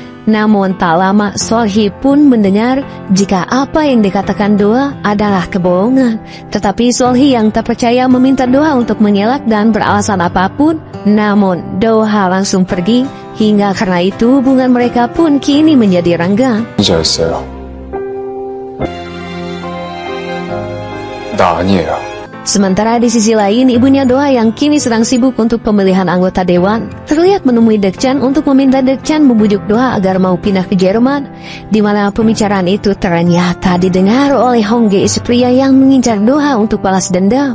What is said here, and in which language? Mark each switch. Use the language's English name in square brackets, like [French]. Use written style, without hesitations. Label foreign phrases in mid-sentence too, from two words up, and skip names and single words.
[Indonesian] Namun tak lama Sol-hee pun mendengar jika apa yang dikatakan Do-ha adalah kebohongan. Tetapi Sol-hee yang tak percaya meminta Do-ha untuk mengelak dan beralasan apapun. Namun Do-ha langsung pergi, hingga karena itu hubungan mereka pun kini menjadi renggang. [Korean] 진짜였어요. 나 아니에요. [Indonesian] Sementara di sisi lain, ibunya Do-ha yang kini sedang sibuk untuk pemilihan anggota dewan terlihat menemui Deok-chan untuk meminta Deok-chan membujuk Do-ha agar mau pindah ke Jerman, di mana pembicaraan itu ternyata didengar oleh Hong-ge, si pria yang mengincar Do-ha untuk balas dendam.